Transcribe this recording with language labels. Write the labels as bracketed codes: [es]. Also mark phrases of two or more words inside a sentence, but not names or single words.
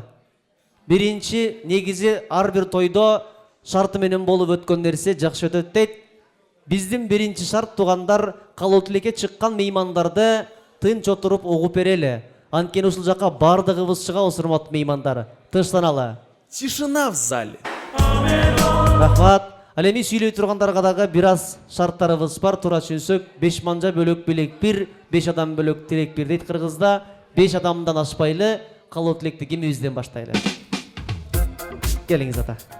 [ky] Биринчи негизи ар бир тойдо шарты менен болуп өткөн нерсе жакшы өтөт дейт. Биздин биринчи шарт туугандар каалоо тилекке чыккан меймандарды тынч отуруп угуп берели. Анткени ушул жака бардыгыбыз чыгабыз, урматтуу меймандар. Тынчтаналы. [ru] Тишина в зале. [ky] Рахмат. Ал эми сүйлөй тургандарга дагы бир аз шарттарыбыз бар. Туура түшүнсөк, 5 манжа бөлөк билек 1, 5 адам бөлөк тилек 1 дейт кыргызда. 5 адамдан ашпайлы каалоо тилекти кимибизден баштайлы? Келиңиз ата.